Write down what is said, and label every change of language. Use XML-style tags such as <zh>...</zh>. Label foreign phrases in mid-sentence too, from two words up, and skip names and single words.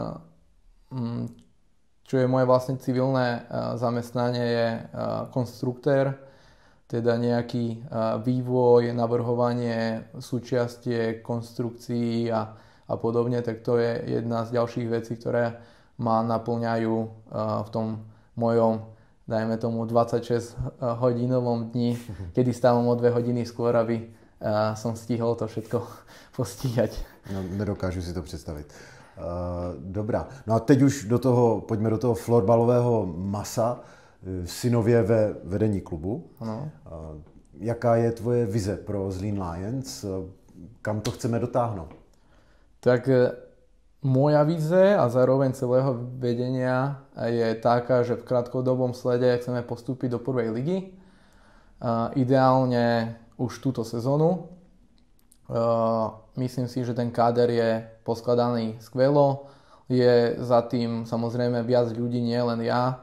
<sk>čo je moje vlastne civilné zamestnanie, je konstruktér, teda nejaký vývoj, navrhovanie súčiastiek, konstrukcií a podobne, tak to je jedna z ďalších vecí, ktoré ma naplňajú v tom mojom, dajme tomu, 26-hodinovom dni, kedy stávam o 2 hodiny skôr, aby som stihol to všetko postíhať. No,</sk> <cs>nedokážu si to představit. Dobrá. No a teď už pojďme do toho florbalového masa. Synově ve vedení klubu. Ano. Jaká je tvoje vize pro Zlín Lions? Kam to chceme dotáhnout?</cs> <sk>Tak moja vize a zároveň celého vedenia je taká, že v krátkodobom slede chceme postúpiť do prvej ligy. Ideálne už túto sezónu. Myslím si, že ten káder je poskladaný skvelo. Je za tým samozrejme viac ľudí, nie len ja.</sk>